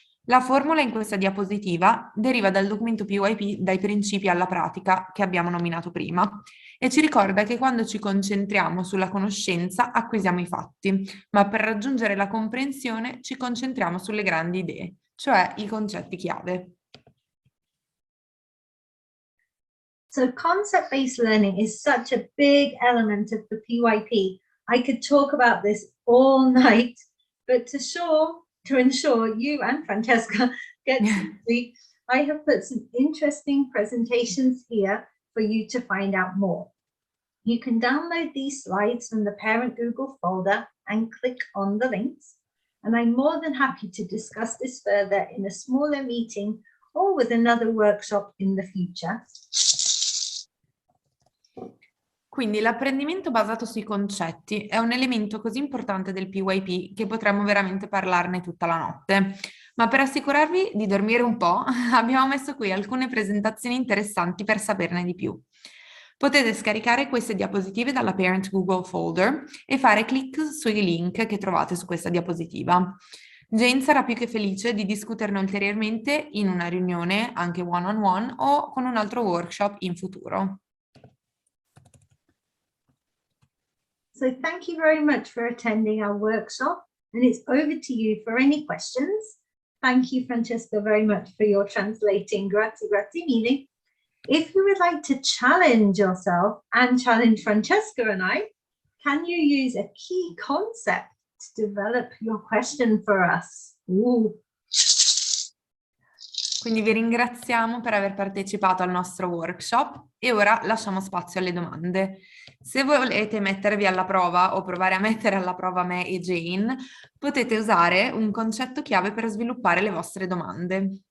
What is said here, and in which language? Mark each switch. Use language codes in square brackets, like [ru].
[it] La formula in questa diapositiva deriva dal documento PYP dai principi alla pratica che abbiamo nominato prima e ci ricorda che quando ci concentriamo sulla conoscenza acquisiamo i fatti, ma per raggiungere la comprensione ci concentriamo sulle grandi idee, cioè i concetti chiave. [en] So concept-based learning is such a big element of the PYP. I could talk about this all night, but to ensure you and Francesca get some sleep, I have put some interesting presentations here for you to find out more. You can download these slides from the parent Google folder and click on the links. And I'm more than happy to discuss this further in a smaller meeting or with another workshop in the future. [it] Quindi l'apprendimento basato sui concetti è un elemento così importante del PYP che potremmo veramente parlarne tutta la notte. Ma per assicurarvi di dormire un po', abbiamo messo qui alcune presentazioni interessanti per saperne di più. Potete scaricare queste diapositive dalla Parent Google folder e fare clic sui link che trovate su questa diapositiva. Jane sarà più che felice di discuterne ulteriormente in una riunione, anche one-on-one, o con un altro workshop in futuro. [en] So thank you very much for attending our workshop, and it's over to you for any questions. Thank you, Francesca, very much for your translating. [it] Grazie, grazie mille. [en] If you would like to challenge yourself and challenge Francesca and I, can you use a key concept to develop your question for us? Ooh. [it] Quindi vi ringraziamo per aver partecipato al nostro workshop e ora lasciamo spazio alle domande. Se volete mettervi alla prova o provare a mettere alla prova me e Jane, potete usare un concetto chiave per sviluppare le vostre domande.